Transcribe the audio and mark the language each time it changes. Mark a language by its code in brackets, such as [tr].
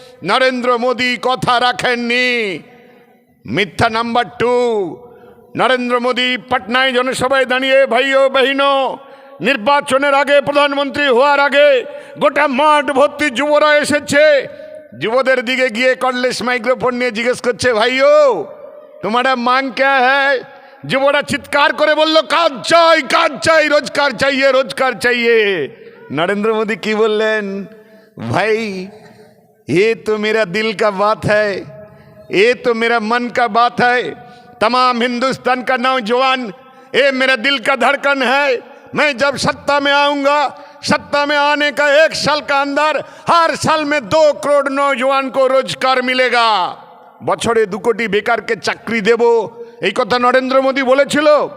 [bn] নরেন্দ্র মোদী কথা রাখেননি। মিথ্যা নাম্বার 2, নরেন্দ্র মোদী পাটনায় জনসভায় দাঁড়িয়ে [hi] ভাইও বহিনো, [bn] নির্বাচনের আগে, প্রধানমন্ত্রী হওয়ার আগে গোটা মাঠ ভর্তি যুবরা এসেছে। যুবদের দিকে গিয়ে কর্ডলেস মাইক্রোফোন নিয়ে জিজ্ঞেস করছে, [hi] ভাইও তোমারা মাং ক্যা হ্যায়? [bn] যুবরা চিৎকার করে বলল, কাজ চাই, কাজ চাই, [hi] রোজগার চাইয়ে, রোজগার চাইয়ে। [bn] নরেন্দ্র মোদী কি বললেন? [hi] ভাই ये तो मेरा दिल का बात है, ये तो मेरा मन का बात है। तमाम हिंदुस्तान का नौजवान ये मेरा दिल का धड़कन है। मैं जब सत्ता में आऊंगा, सत्ता में आने का 1 साल का अंदर हर साल में 2 करोड़ नौजवान को रोजगार मिलेगा। [bn] বছরে 2 কোটি বেকারকে চাকরি দেব, এই কথা নরেন্দ্র মোদী বলেছিল।